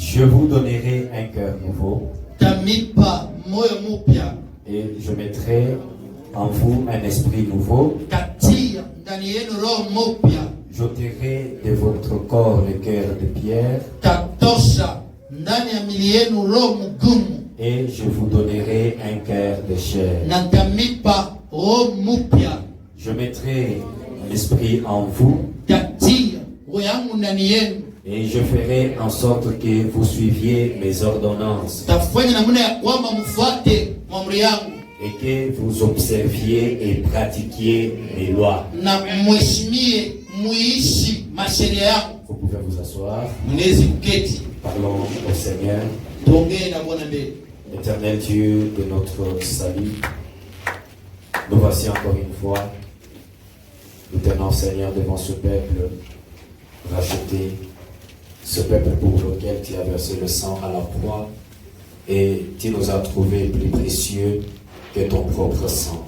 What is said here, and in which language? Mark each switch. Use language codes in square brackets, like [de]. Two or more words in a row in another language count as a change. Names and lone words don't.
[fr] Je vous donnerai un cœur nouveau. [sw] Tamipa moyo mupya. [fr] Et je mettrai en vous un esprit nouveau. [sw] Katia ndani yenu roho mupya. [fr] J'ôterai de votre corps le cœur de pierre. [sw] Tatosha ndani ya mili yenu roho mgumu. [fr] Et je vous donnerai un cœur de chair. [sw] Na tamipa roho mupya. [fr] Je mettrai un esprit en vous. [sw] Katia roho yangu ndani yenu. [fr] Et je ferai en sorte que vous suiviez mes ordonnances. [sw] Tafanya namna ya kwamba mfuate amri yangu. [fr] Et que vous observiez et pratiquiez mes lois. [sw] Na mheshimie muishi masheria yangu. [fr] Vous pouvez vous asseoir. [sw] Mnezi kuketi. [fr] Parlons au Seigneur. [sw] Tuongee na Bwana mbele. [fr] Éternel Dieu de notre salut, nous voici encore une fois. Nous tenons, Seigneur, devant ce peuple racheté, ce peuple pour lequel tu as versé le sang à la croix, et tu nous as trouvés plus précieux que ton propre sang.